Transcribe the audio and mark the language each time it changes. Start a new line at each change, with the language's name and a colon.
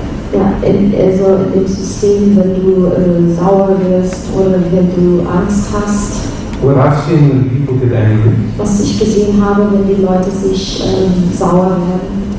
German: Ja, also in dem System, wenn du sauer wirst oder wenn du Angst hast.
English: What I've seen when people get angry,
German: was ich gesehen habe, wenn die Leute sich sauer werden,